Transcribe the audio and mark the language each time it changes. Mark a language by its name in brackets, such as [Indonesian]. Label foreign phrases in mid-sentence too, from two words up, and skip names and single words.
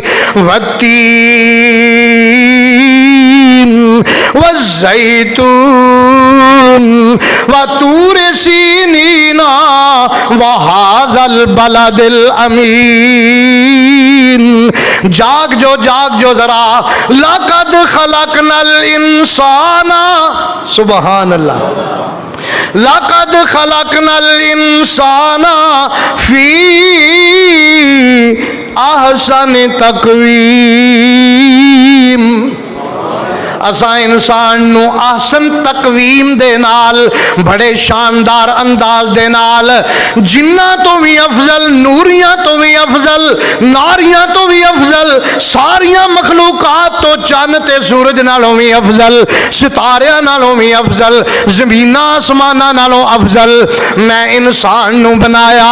[Arabic] والتين والزيتون وطور سينين وهذا البلد الأمين. [Punjabi] جاگ جو ذرا, [Arabic] لقد خلقنا الإنسان، سبحان الله، لقد خلقنا الإنسان في أحسن تقويم. [Punjabi] اسا انسان نو [Arabic] أحسن تقويم [Punjabi] دے نال بڑے شاندار انداز دے نال جناں تو بھی افضل، نوریاں تو بھی افضل، ناریاں تو بھی افضل، ساریاں مخلوقات تو چن تے سورج نالوں بھی افضل، ستاریاں نالوں بھی افضل، زمیناں آسماناں نالوں افضل میں انسان نو بنایا.